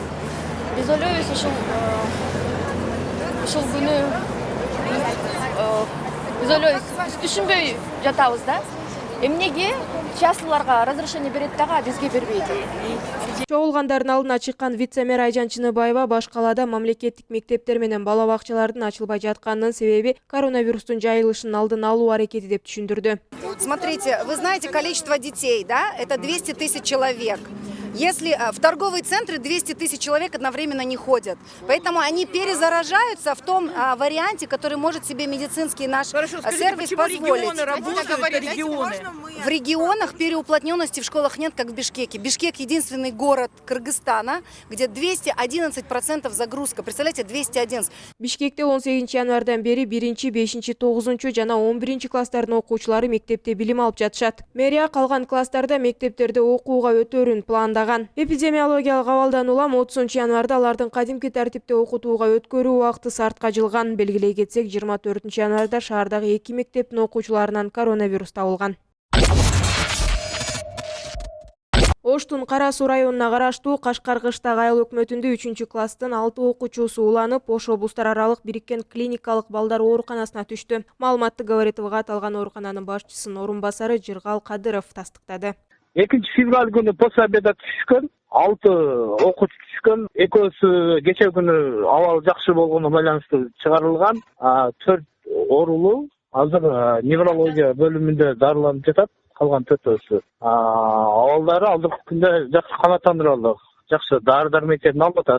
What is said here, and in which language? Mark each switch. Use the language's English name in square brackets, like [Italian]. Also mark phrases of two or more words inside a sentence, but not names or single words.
[Kyrgyz] Биз ойлойбуз ушул күнү биз ойлойбуз, биз түшүнбөй жатабыз да. Эмнеге [Russian] частныйларга разрешение [Kyrgyz] берет дагы, а бизге бербейт? Чогулгандардын алдына чыккан вице-мэр Айжан Чыныбаева баш калаада мамлекеттик мектептер менен бала бакчалардын ачылбай жатканынын себеби коронавирустун жайылышынын алдын алуу аракети деп түшүндүрдү. [Russian] Смотрите, вы знаете количество детей, да? Это 200 тысяч человек. Если в торговые центры 200 тысяч человек одновременно не ходят. Поэтому они перезаражаются в том варианте, который может себе медицинский наш сервис позволить. В регионах переуплотненности в школах нет, как в Бишкеке. Бишкек единственный город Кыргызстана, где 211% загрузка. Представляете, 211. [Kyrgyz] Бишкекте 18 январдан бери 1, 5, 9 жана 11 класстардын окуучулары мектепте билим алып жатышат. Мэрия калган класстарда мектептерде окууга өтөрүн пландаган. Эпидемиологиялык абалдан улам 30 январда алардын кадимки тартипте окутууга өткөрүү убакыты артка жылган. Белгилей кетсек, 24 январда шаардагы 2 мектептин окуучуларынан коронавирус табылган. Оштун Кара Суу районуна караштуу Кашкар Кыштак айыл өкмөтүндө 3-класстын 6 окуучусу уланып, Ош облустар аралык бириккен клиникалык балдар ооруканасына түштү. Маалыматты Говорит ТВга аталган оорукананын башчысынын орун басары Жыргал Кадыров тастыктады. 2 февраль күнү [Russian] после обеда [Kyrgyz] түшкөн, 6 окуучу түшкөн, экөөсү кече күнү абалы жакшы болгону байланыштуу чыгарылган, 4 оорулуу азыр неврология бөлүмүндө дарыланып жатат, калган 4-өсү. Абалдары алдыңкы күндө жакшы канааттандырылды, жакшы дары-дармектерин алып атат.